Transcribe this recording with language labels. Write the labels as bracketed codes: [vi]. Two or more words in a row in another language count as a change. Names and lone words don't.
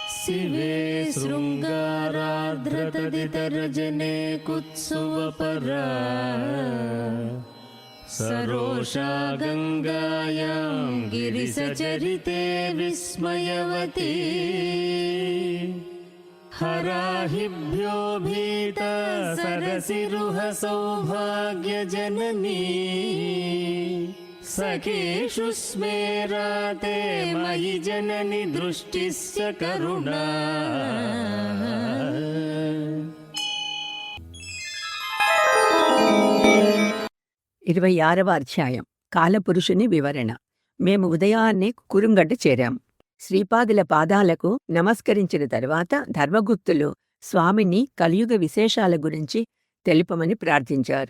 [sa] शिवे शृङ्गारार्द्रतदितरजने कुत्सुवपरा सरोषा गङ्गायां गिरिसचरिते विस्मयवती हराहिभ्यो भीता सरसिरुह सौभाग्यजननी सखेषु स्मेराते मयि जननि दृष्टिस्य करुणा। [te] 26వ అధ్యాయం కాలపురుషుని వివరణ. మేము ఉదయాన్నే కురుంగడ్డ చేరాం. శ్రీపాదుల పాదాలకు నమస్కరించిన తరువాత ధర్మగుప్తులు స్వామిని కలియుగ విశేషాల గురించి తెలుపమని ప్రార్థించారు.